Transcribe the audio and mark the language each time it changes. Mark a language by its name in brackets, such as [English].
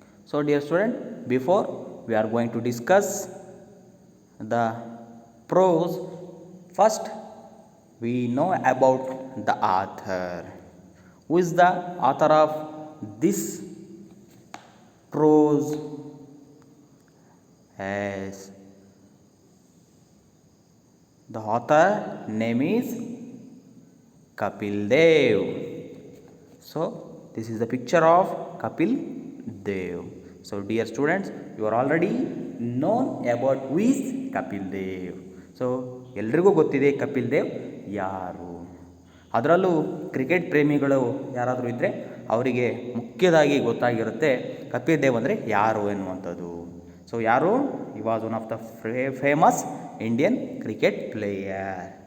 [English] So dear student, before we are going to discuss the prose, first we know about the author. Who is the author of this prose? Yes, the author name is Kapil Dev. So this is the picture of Kapil Dev. So dear students, you are already known about who is Kapil Dev. [Kannada] So ಎಲ್ರಿಗೂ ಗೊತ್ತಿದೆ ಕಪಿಲ್ ದೇವ್ ಯಾರು. ಅದರಲ್ಲೂ cricket ಪ್ರೇಮಿಗಳು ಯಾರಾದರೂ ಇದ್ದರೆ ಅವರಿಗೆ ಮುಖ್ಯದಾಗಿ ಗೊತ್ತಾಗಿರುತ್ತೆ ಕಪಿಲ್ ದೇವ್ ಅಂದರೆ ಯಾರು ಎನ್ನುವಂಥದ್ದು. ಸೊ ಯಾರು? [English] He was one of the famous Indian cricket player.